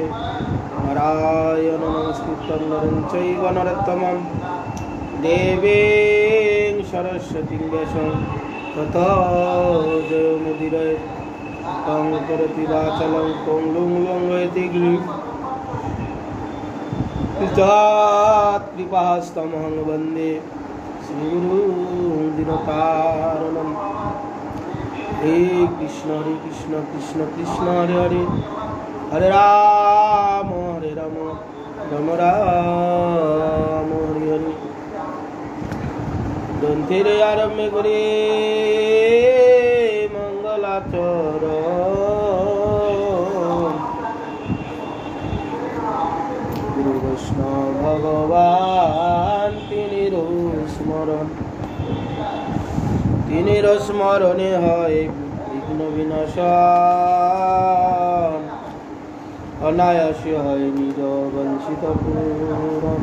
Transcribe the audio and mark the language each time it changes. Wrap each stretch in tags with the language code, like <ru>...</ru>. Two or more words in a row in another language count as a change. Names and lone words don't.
<sa>নারায়ণ নমস্কৃত্যং নরং চৈব নরোত্তমং দেবীং সরস্বতীং ব্যাসং ততো জয়মুদীরয়ে। তং করতি বাচালং পঙ্গুং লঙ্ঘয়তে কৃপাস্তমহং বন্দে শ্রীগুরুং দীনতারিণম। হরে কৃষ্ণ কৃষ্ণ কৃষ্ণ হরে হরে, হরে রাম রাম রাম হরে হরে।</sa> <bn>গ্রন্থের আরম্ভে করে মঙ্গলাচরণ গুরু বৈষ্ণব ভগবান তিনির স্মরণে হয় বিঘ্ন বিনাশন, অনায়াসে হয় নিজ বঞ্চিত পূরণ।</bn>